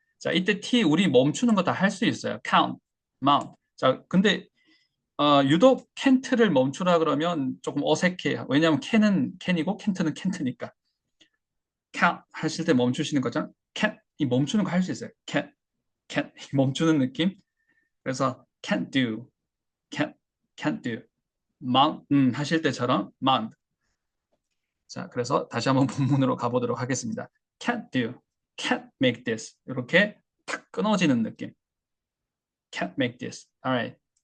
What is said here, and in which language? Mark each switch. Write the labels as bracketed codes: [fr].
[ko] 자, 이때 T 우리 멈추는 거 다 할 수 있어요. [en] count, mount. [ko] 자, 근데 유독 can't를 멈추라 그러면 조금 어색해요. 왜냐하면 can은 can이고 can't는 can't니까. can't 하실 때 멈추시는 거잖아요. can't 이 멈추는 거 할 수 있어요. can't 멈추는 느낌. 그래서 [en] can't do, can't do. [ko] mount 하실 때처럼 mount. 자, 그래서 다시 한번 본문으로 가보도록 하겠습니다. [en] can't do, can't make this. [ko] 이렇게 탁 끊어지는 느낌. [en] can't make this. Alright.